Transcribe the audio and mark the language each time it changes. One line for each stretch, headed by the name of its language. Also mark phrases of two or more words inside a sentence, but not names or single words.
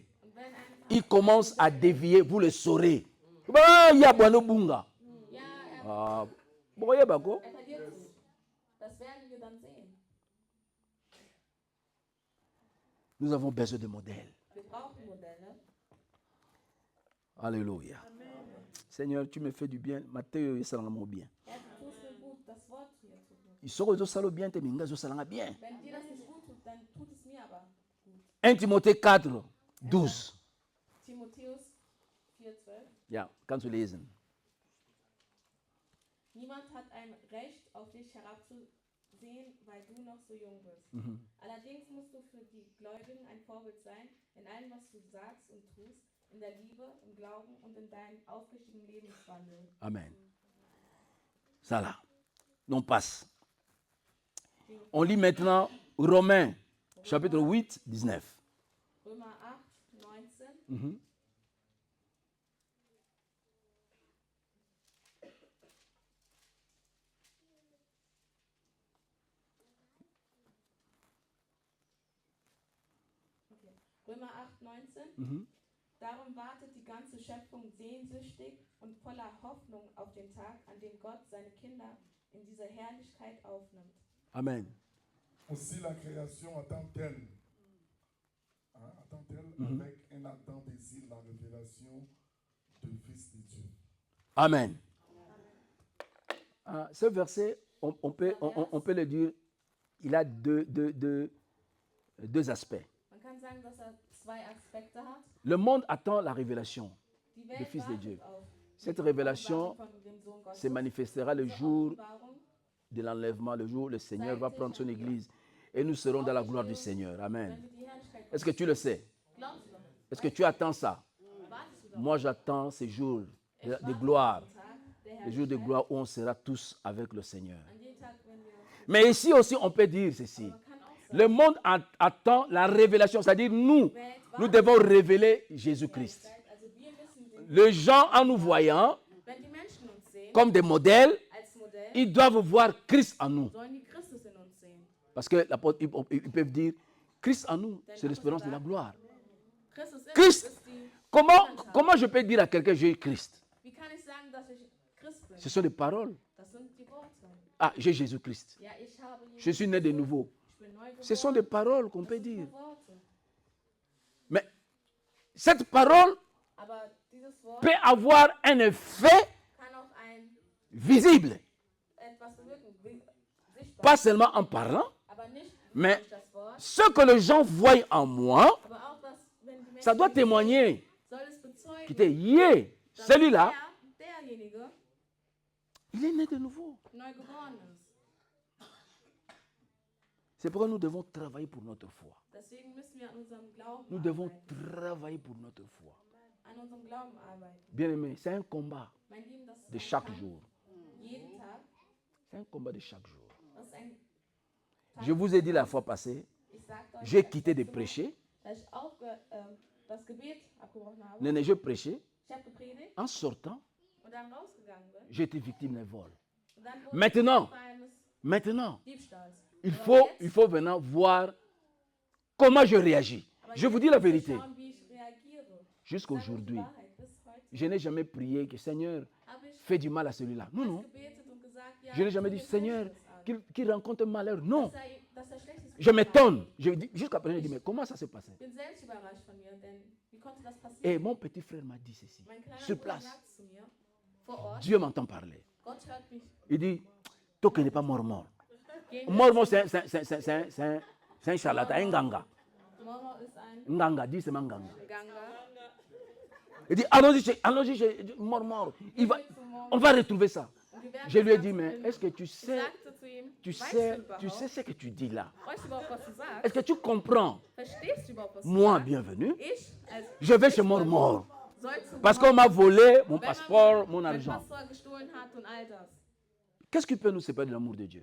German: Und wenn ein
French: il commence à dévier, vous le saurez. Ah, il y a Bwano Bunga.
German: ja,
French: Ah, vous voyez, Bako?
German: verliert sich. Das werden wir dann sehen.
French: Nous avons besoin de modèles.
German: Wir brauchen Modelle.
French: Alléluia. Seigneur, tu me fais du bien. Matthieu, il s'en rend bien.
German: Ja, du tust mir gut, das Wort hier tut mir gut.
French: Il sort aux salles bien, tes mingas, ça rend bien.
German: Wenn dir das nicht gut tut, dann tut es mir aber gut.
French: 1 Timothée 4, 12.
German: Timotheus 4,12. Ja, kannst du lesen. Niemand hat ein Recht, auf dich herabzusehen, weil du noch so jung bist. Allerdings musst du für die Gläubigen ein Vorbild sein, in allem, was du sagst und tust, in der Liebe, im Glauben und in deinem aufrichtigen Lebenswandel.
French: Amen. Ça là. On passe. On lit maintenant Romains, chapitre 8, 19.
German: Römer 8, 19. Okay. Römer 8, 19. Darum wartet die ganze Schöpfung sehnsüchtig und voller Hoffnung auf den Tag, an dem Gott seine Kinder in dieser Herrlichkeit aufnimmt. Amen.
French: Aussi la création attend-elle, avec un ardent désir la révélation du Fils de Dieu. Amen. Ce verset, on peut le dire, il a deux aspects.
German: Man kann sagen, dass zwei Aspekte hat.
French: Le monde attend la révélation
German: Die
French: du
German: Welt
French: Fils de Dieu.
German: wartet auf
French: Cette révélation
German: von dem Sohn Gottes.
French: se manifestera le jour
German: Offenbarung.
French: de l'enlèvement, le jour où le Seigneur va prendre son église et nous serons dans la gloire du Seigneur. Amen.
German: Wenn wir die Herrlichkeit
French: Est-ce que tu le sais?
German: glaubst du das?
French: Est-ce que tu attends ça?
German: Wartest du darauf?
French: Moi, j'attends ces jours
German: Ich
French: de
German: warte
French: gloire,
German: auf den Tag der
French: les jours de
German: Herrlichkeit,
French: gloire où on sera tous avec le Seigneur.
German: an dem Tag, wenn wir
French: Mais ici aussi, on peut dire ceci.
German: man kann auch sagen,
French: Le monde attend la révélation, c'est-à-dire nous devons révéler Jésus-Christ.
German: also wir müssen den,
French: Les gens, en nous voyant
German: wenn die Menschen uns sehen,
French: comme des modèles,
German: als Modell,
French: ils doivent voir Christ en nous.
German: sollen die Christus in uns sehen.
French: Parce que l'apôtre, ils peuvent dire, Christ en nous, c'est l'espérance de la gloire.
German: Christus in
French: Christ.
German: uns ist die
French: Comment je peux dire à quelqu'un, j'ai Christ?
German: Wie kann ich sagen, dass ich Christ bin?
French: Ce sont des paroles.
German: Das sind die Worte.
French: Ah, j'ai Jésus-Christ.
German: Ja, ich habe
French: Je
German: Jesus.
French: suis né de nouveau.
German: Ich bin neu
French: Ce sont
German: geboren.
French: des paroles qu'on
German: Das
French: peut
German: sind
French: dire.
German: nur Worte.
French: Mais cette parole
German: Aber dieses Wort
French: peut avoir un effet
German: kann auch
French: visible.
German: etwas bewirken, sichtbar.
French: Pas seulement en parlant,
German: Aber nicht
French: mais
German: durch das Wort,
French: ce que les gens voient en moi,
German: aber auch was, wenn die Menschen
French: ça doit témoigner.
German: soll es bezeugen,
French: Qui était, yeah,
German: dass
French: celui-là,
German: derjenige
French: il est né de nouveau.
German: neu geboren ist.
French: C'est pourquoi nous devons travailler pour notre foi.
German: Deswegen müssen wir an unserem Glauben
French: Nous devons
German: arbeiten.
French: travailler pour notre foi.
German: An unserem Glauben arbeiten.
French: Bien aimé, c'est un combat
German: Mein Lieben, das ist
French: de
German: ein
French: chaque
German: Kampf.
French: jour.
German: Jeden Tag.
French: C'est un combat de chaque jour.
German: Das ist ein
French: Je vous ai dit la fois passée,
German: Ich sagte euch
French: j'ai
German: das
French: quitté de
German: letzte Mal,
French: prêcher.
German: dass ich das Gebet abgebrochen habe.
French: Non, non, je prêchais.
German: Ich habe gepredigt
French: En sortant,
German: und dann rausgegangen bin.
French: j'ai été victime d'un vol.
German: Und dann wurde
French: Maintenant.
German: ich Opfer eines
French: Maintenant,
German: Diebstahls.
French: il
German: Aber jetzt-
French: faut maintenant voir comment je réagis.
German: aber
French: Je vous
German: jetzt
French: dis la
German: muss ich
French: vérité.
German: schauen, wie ich reagiere. Sag euch die
French: Jusqu'aujourd'hui,
German: Wahrheit. Bis heute
French: je n'ai jamais prié que Seigneur,
German: habe ich
French: fais du mal à celui-là. Non, non.
German: gebetet und gesagt, ja,
French: Je n'ai jamais
German: tu
French: dit,
German: mir
French: Seigneur,
German: Schlechtes an.
French: qu'il rencontre un malheur. Non.
German: Dass er Schlechtes
French: Je
German: getan
French: m'étonne.
German: hat.
French: Jusqu'à présent, je dis, mais comment ça s'est passé?
German: Ich bin selbst überrascht von mir, denn wie konnte das passieren?
French: Et mon petit frère m'a dit ceci.
German: Mein kleiner
French: Sur
German: Bruder
French: place,
German: sagt zu mir, vor Ort,
French: Dieu m'entend parler.
German: Gott hört mich.
French: Il dit, toi qui n'es pas mort.
German: Gehen wir
French: Mort, c'est un charlatan, un ganga.
German: Moro ist ein
French: Nganga, dis c'est un ganga.
German: Ganga.
French: Il dit, allons-y chez mort. On va retrouver ça.
German: Und wir werden
French: Je lui ai
German: das
French: dit,
German: Ganze
French: mais
German: finden.
French: est-ce que tu
German: Ich
French: sais,
German: sagte zu ihm,
French: tu
German: weißt
French: sais,
German: du überhaupt,
French: tu sais ce que tu dis là?
German: weißt du überhaupt, was du sagst?
French: Est-ce que tu comprends?
German: Verstehst du überhaupt, was du
French: Moi,
German: sagst?
French: bienvenue.
German: Ich, als
French: Je vais chez mort.
German: soll zu
French: Parce qu'on m'a volé mon
German: wenn man
French: passeport, mon
German: mein
French: argent.
German: Passwort gestohlen hat und all das.
French: Qu'est-ce qui peut nous séparer de l'amour de Dieu?